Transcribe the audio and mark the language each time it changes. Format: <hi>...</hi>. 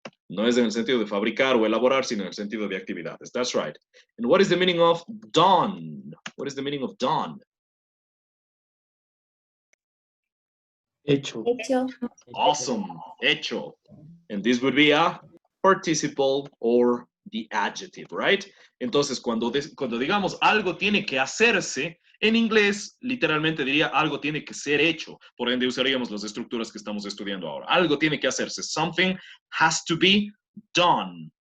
<es>No es en el sentido de fabricar o elaborar, sino en el sentido de actividades.</es> <en>That's right. And what is the meaning of done? What is the meaning of done?</en> <es>Hecho. Hecho.</es> <en>Awesome. Hecho. And this would be a participle or the adjective, right?</en> <es>Entonces, cuando digamos algo tiene que hacerse, en inglés, literalmente diría algo tiene que ser hecho. Por ende, usaríamos las estructuras que estamos estudiando ahora. Algo tiene que hacerse.</es> <en>Something has to be done.</en>